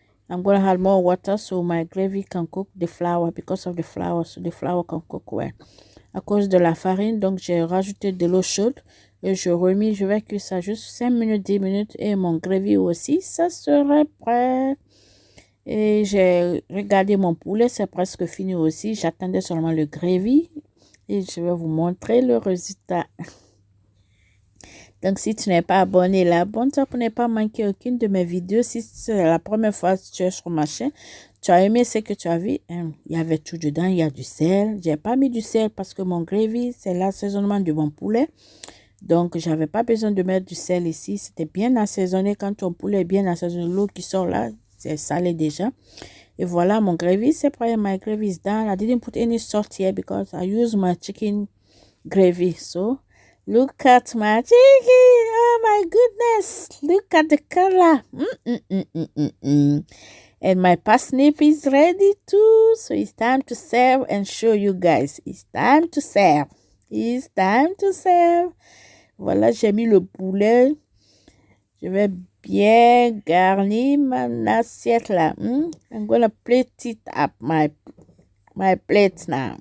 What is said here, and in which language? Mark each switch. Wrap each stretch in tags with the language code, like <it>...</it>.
<en>I'm going to add more water so my gravy can cook the flour because of the flour. So the flour can cook well.</en> <fr>À cause de la farine, donc j'ai rajouté de l'eau chaude et je vais cuire ça juste 5 minutes, 10 minutes et mon gravy aussi, ça serait prêt. Et j'ai regardé mon poulet, c'est presque fini aussi. J'attendais seulement le gravy et je vais vous montrer le résultat. Donc, si tu n'es pas abonné là, abonne-toi pour ne pas manquer aucune de mes vidéos. Si c'est la première fois que tu es sur ma chaîne, tu as aimé ce que tu as vu. Il y avait tout dedans, il y a du sel. J'ai pas mis du sel parce que mon gravy, c'est l'assaisonnement de mon poulet. Donc, j'avais pas besoin de mettre du sel ici. C'était bien assaisonné. Quand ton poulet est bien assaisonné, l'eau qui sort là, c'est salé déjà. Et voilà, mon gravy, c'est prêt.</fr> <en>My gravy is done. I didn't put any salt here because I use my chicken gravy. So, look at my chicken. Oh my goodness. Look at the color. And my parsnip is ready too. So it's time to serve and show you guys. It's time to serve. It's time to serve.</en> <fr>Voilà, j'ai mis le poulet. Je vais bien garnir mon assiette là.</fr> <en>I'm gonna plate it up my plate now.</en>